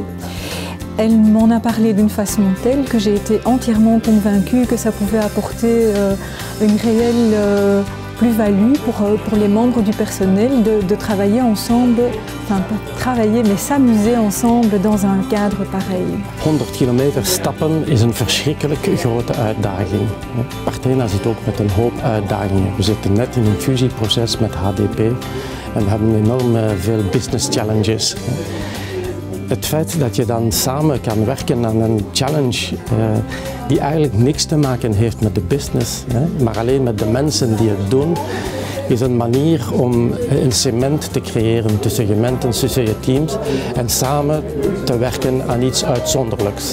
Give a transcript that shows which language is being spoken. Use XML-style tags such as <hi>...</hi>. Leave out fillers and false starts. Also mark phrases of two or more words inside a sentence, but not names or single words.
<fr>Elle m'en a parlé d'une façon telle que j'ai été entièrement convaincue que ça pouvait apporter une réelle plus-value pour les membres du personnel de travailler ensemble, enfin pas travailler mais s'amuser ensemble dans un cadre pareil.</fr> <nl>100 kilometer stappen is een verschrikkelijk grote uitdaging. Partena zit ook met een hoop uitdagingen. We zitten net in een fusieproces met HDP en we hebben enorm veel</nl> <en>business challenges.</en> <nl>Het feit dat je dan samen kan werken aan een challenge die eigenlijk niks te maken heeft met de business, maar alleen met de mensen die het doen, is een manier om een cement te creëren tussen gemeenten, tussen je teams en samen te werken aan iets uitzonderlijks.</nl>